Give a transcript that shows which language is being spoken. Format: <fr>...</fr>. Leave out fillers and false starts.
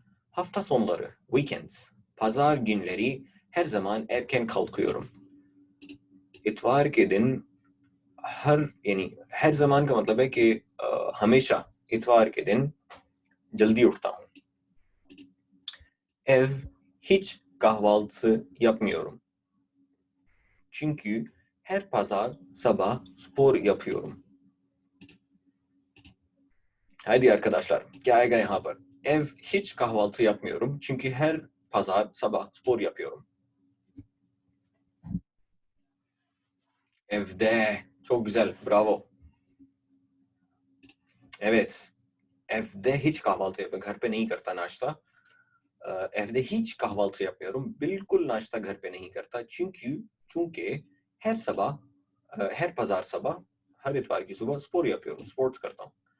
<tr>Hafta sonları, weekends, pazar günleri her zaman erken kalkıyorum.</tr> <hi>इतवार के दिन यानी हर zaman का मतलब है कि हमेशा इतवार के दिन जल्दी उठता हूँ.</hi> <tr>Ev hiç kahvaltı yapmıyorum. Çünkü her pazar sabah spor yapıyorum. Haydi arkadaşlar,</tr> <hi>क्या आएगा यहाँ पर?</hi> <tr>Ev hiç kahvaltı yapmıyorum çünkü her pazar sabah spor yapıyorum. Evde, çok güzel, bravo. Evet, evde hiç kahvaltı yapmıyorum,</tr> <hi>घर पे नहीं करता नाश्ता.</hi> <tr>Evde hiç kahvaltı yapmıyorum,</tr> <hi>बिल्कुल नाश्ता घर पे नहीं करता</hi> <tr>çünkü her sabah, her pazar sabah, her itvar</tr> <hi>की सुबह</hi> <tr>spor yapıyorum, sports</tr> <hi>करता हूँ.</hi>